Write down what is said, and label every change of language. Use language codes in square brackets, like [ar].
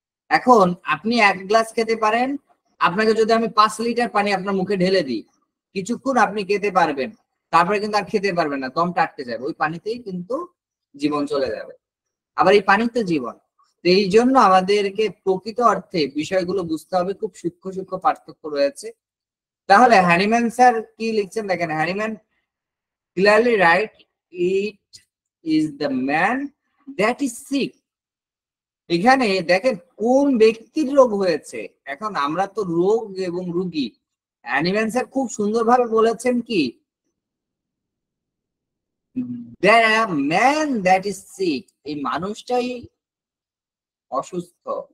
[bn] এখন আপনি 1 গ্লাস খেতে পারেন, আপনাকে যদি আমি 5 লিটার পানি আপনার মুখে ঢেলে দিই, কিছুক্ষণ আপনি খেতে পারবেন, তারপরে কিন্তু আর খেতে পারবেন না, দমটা আটকে যাবে, ওই পানিতেই কিন্তু জীবন চলে যাবে। আবার এই পানি তো জীবন। তো এই জন্য আমাদেরকে প্রকৃত অর্থে বিষয়গুলো বুঝতে হবে, খুব সূক্ষ্ম সূক্ষ্ম পার্থক্য রয়েছে। তাহলে হ্যানিম্যান স্যার কি লিখছেন দেখেন, [en] Hahnemann clearly write it is the man that is sick. [bn] এখানে দেখেন কোন ব্যক্তির রোগ হয়েছে। এখন আমরা তো রোগ এবং রোগী, হ্যানিম্যান স্যার খুব সুন্দরভাবে বলেছেন কি, [en] the man that is sick, [bn] এই মানুষটাই অসুস্থ।